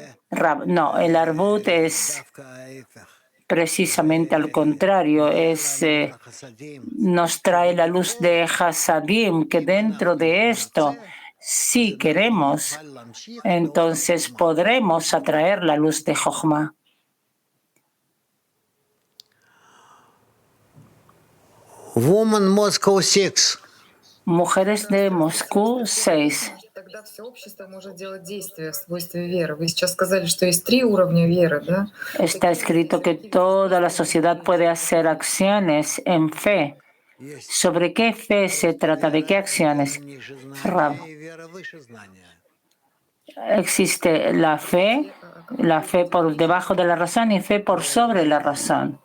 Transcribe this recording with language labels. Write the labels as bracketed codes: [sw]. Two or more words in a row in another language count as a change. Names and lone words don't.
[es] No, el Arvut es precisamente al contrario, nos trae la luz de Hasadim, que dentro de esto, si queremos, entonces podremos atraer la luz de Jochma. [en] Woman Moscow 6. [es] Mujeres de Moscú 6. [ru] Тогда все общество может делать действия в свойстве веры. Вы сейчас сказали, что есть 3 уровня веры, да? [es] Está escrito que toda la sociedad puede hacer acciones en fe. ¿Sobre qué fe se trata? ¿De qué acciones? Rab. Existe la fe por debajo de la razón y fe por sobre la razón.